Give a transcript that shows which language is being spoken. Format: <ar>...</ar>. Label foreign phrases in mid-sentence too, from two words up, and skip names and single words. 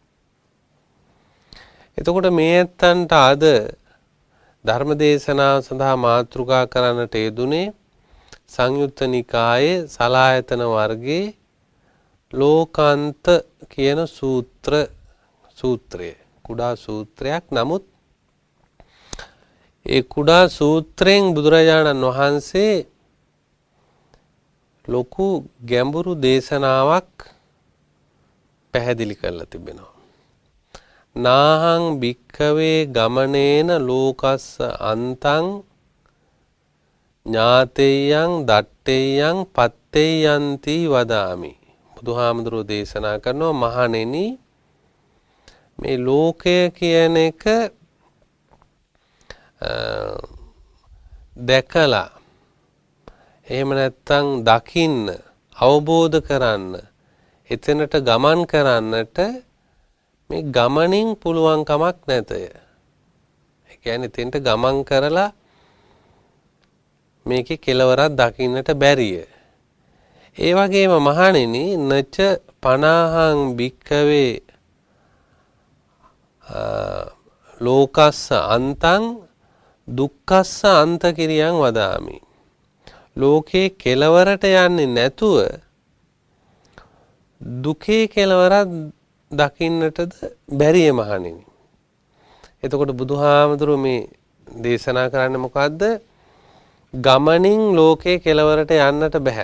<si>එතකොට මේ ඇත්තන්ට අද ධර්ම දේශනාව සඳහා මාතෘකා කරන්නට යෙදුනේ සංයුත්ත නිකායේ සලායතන වර්ගයේ ලෝකාන්ත කියන සූත්‍රය කුඩා සූත්‍රයක්. නමුත් ඒ කුඩා සූත්‍රයෙන් බුදුරජාණන් වහන්සේ ලොකු ගැඹුරු දේශනාවක් පැහැදිලි කරලා තිබෙනවා.</si> <pi>නාහං භික්ඛවේ ගමනේන ලෝකස්ස අන්තං ඥාතේයං දට්ඨේයං පත්තේයන්ති වදාමි.</pi> <si>බුදුහාමුදුරුවෝ දේශනා කරනවා මහණෙනි මේ ලෝකය කියන එක දැකලා එහෙම නැත්නම් දකින්න අවබෝධ කරන්න එතනට ගමන් කරන්නට මේ ගමනින් පුළුවන් කමක් නැතය. ඒ කියන්නේ එතනට ගමන් කරලා මේකේ කෙලවරක් දකින්නට බැරිය. ඒ වගේම මහණෙනි</si> <pi>නච පනාහං භික්ඛවේ ලෝකස්ස අන්තං දුක්ඛස්ස අන්ත කිරියං වදාමි.</pi> <si>ලෝකේ කෙලවරට යන්නේ නැතුව දුකේ කෙලවරක් දකින්නටද බැරිය මහණෙනි. එතකොට බුදුහාමුදුරුවෝ මේ දේශනා කරන්නේ මොකද්ද? ගමනින් ලෝකේ කෙලවරට යන්නට බෑ.</si>